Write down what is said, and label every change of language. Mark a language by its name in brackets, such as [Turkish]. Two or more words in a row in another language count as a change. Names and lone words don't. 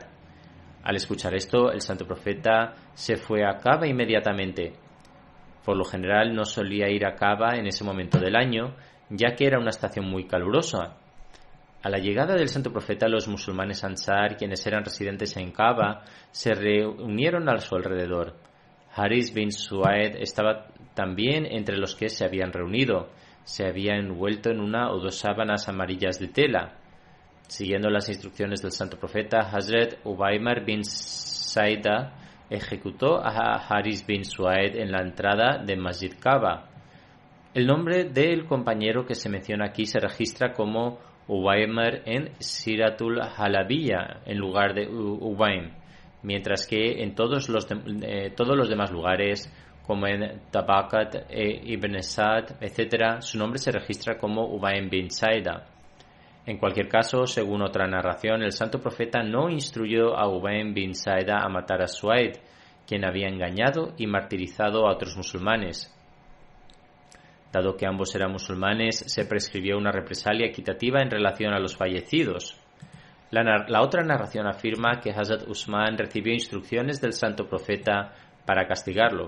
[Spanish] Al escuchar esto, el santo profeta se fue a Kaaba inmediatamente. Por lo general no solía ir a Kaaba en ese momento del año, ya que era una estación muy calurosa. A la llegada del santo profeta, los musulmanes Ansar, quienes eran residentes en Kaaba, se reunieron a su alrededor. Haris bin Suaid estaba también entre los que se habían reunido. Se había envuelto en una o dos sábanas amarillas de tela. Siguiendo las instrucciones del santo profeta, Hazrat Ubaymar bin Saida ejecutó a Haris bin Suaid en la entrada de Masjid Kaaba. El nombre del compañero que se menciona aquí se registra como Ubaymar en Siratul Halabiyya en lugar de Ubaym, mientras que en todos los demás lugares como en Tabaqat e Ibn Sa'd, etc., su nombre se registra como Ubayn bin Saida. En cualquier caso, según otra narración, el santo profeta no instruyó a Ubayn bin Saida a matar a Suaid, quien había engañado y martirizado a otros musulmanes. Dado que ambos eran musulmanes, se prescribió una represalia equitativa en relación a los fallecidos. La otra narración afirma que Hazrat Usman recibió instrucciones del santo profeta para castigarlo.